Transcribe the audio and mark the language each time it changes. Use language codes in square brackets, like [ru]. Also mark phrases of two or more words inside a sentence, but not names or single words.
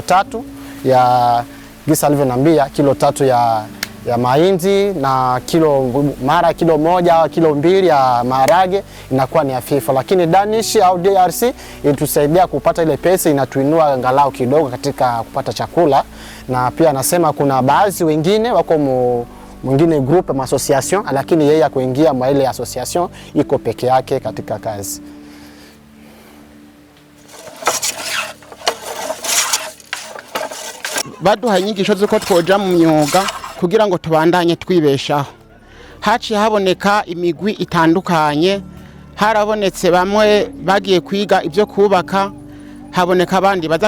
[sw] 3 ya gisa alivyoniambia kilo 3 ya mahindi na mara kilo 1 au kilo 2 ya maharage inakuwa ni hafifu lakini Danish au DRC ilitusaidia kupata ile pesa inatuinua angalau kidogo katika kupata chakula na pia anasema kuna baadhi wengine wako mwingine group ama association lakini yeye kuingia mwa ile association iko peke yake katika kazi. [rn] Baduha inyigisho z'uko twoja mu myuga kugira ngo tubandanye twibeshaho haciye haboneka imigwi itandukanye harabonetse bamwe bagiye kwiga ibyo kubaka haboneka abandi baza